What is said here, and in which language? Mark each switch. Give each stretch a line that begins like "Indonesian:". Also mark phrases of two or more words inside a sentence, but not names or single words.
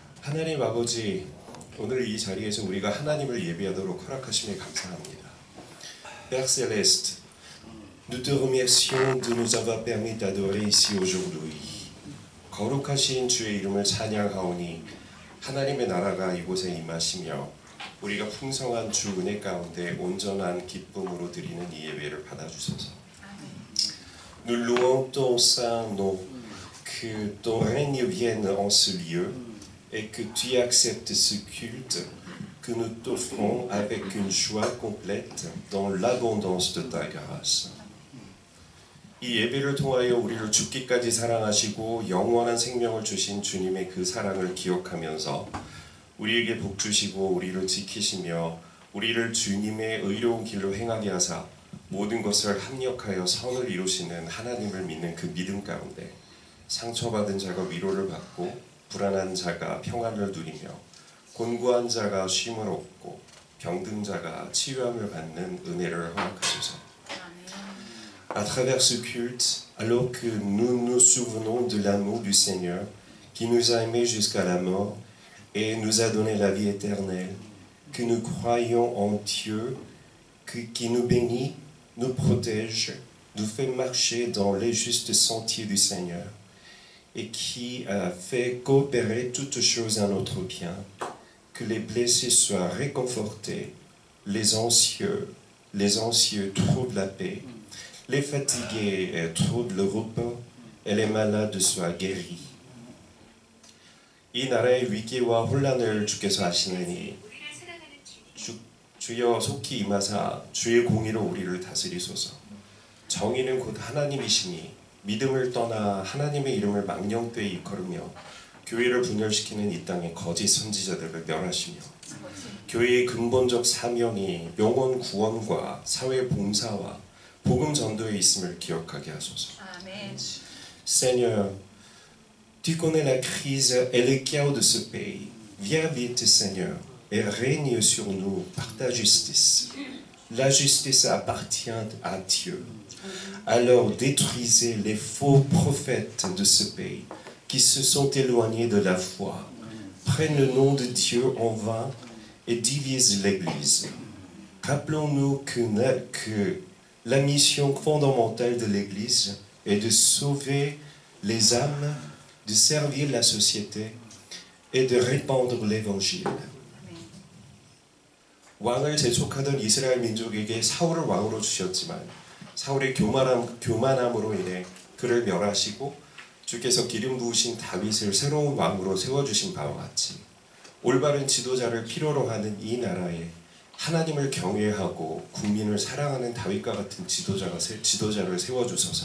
Korean: 하나님 아버지, 오늘 이 자리에서 우리가 하나님을 예배하도록 허락하심에 감사합니다.
French: Père Céleste, nous te remercions de nous avoir permis d'adorer ici aujourd'hui.
Korean: 거룩하신 주의 이름을 찬양하오니 하나님의 나라가 이곳에 임하시며 우리가 풍성한 주 은혜 가운데 온전한 기쁨으로 드리는 이 예배를 받아주소서.
French: Nous louons ton saint nom, que ton règne vienne en ce lieu et que tu acceptes ce culte que nous t'offrons avec une joie complète dans l'abondance de ta grâce.
Korean: 이 예배를 통하여 우리를 죽기까지 사랑하시고 영원한 생명을 주신 주님의 그 사랑을 기억하면서 우리에게 복 주시고 우리를 지키시며 우리를 주님의 의로운 길로 행하게 하사 모든 것을 합력하여 선을 이루시는 하나님을 믿는 그 믿음 가운데 상처받은 자가 위로를 받고 불안한 자가 평안을 누리며 곤고한 자가 쉼을 얻고 병든 자가 치유함을 받는 은혜를 허락하소서.
French: À travers ce culte, alors que nous nous souvenons de l'amour du Seigneur qui nous a aimés jusqu'à la mort et nous a donné la vie éternelle, que nous croyons en Dieu, qui nous bénit, nous protège, nous fait marcher dans les justes sentiers du Seigneur et qui a fait coopérer toutes choses à notre bien, que les blessés soient réconfortés, les anxieux trouvent la paix, les fatigués trouvent le repos et les malades soient guéris.
Korean: 이 나라의 위기와 혼란을 주께서 아시느니 주여 속히 임하사 주의 공의로 우리를 다스리소서. 정의는 곧 하나님이시니 믿음을 떠나 하나님의 이름을 망령되이 일컬으며 교회를 분열시키는 이 땅의 거짓 선지자들을 멸하시며 교회의 근본적 사명이 영혼 구원과 사회 봉사와 복음 전도에 있음을 기억하게 하소서. 아멘.
French: Seigneur, tu connais la crise et le chaos de ce pays. Viens vite, Seigneur, et règne sur nous par ta justice. La justice appartient à Dieu. Alors détruisez les faux prophètes de ce pays qui se sont éloignés de la foi, prennent le nom de Dieu en vain et divisent l'Église. Rappelons-nous que la mission fondamentale de l'Église est de sauver les âmes, de servir la société et de répandre l'Évangile.
Korean: 왕을 재촉하던 이스라엘 민족에게 사울을 왕으로 주셨지만 사울의 교만함으로 인해 그를 멸하시고 주께서 기름 부으신 다윗을 새로운 왕으로 세워주신 바와 같이 올바른 지도자를 필요로 하는 이 나라에 하나님을 경외하고 국민을 사랑하는 다윗과 같은 지도자를 세워주소서.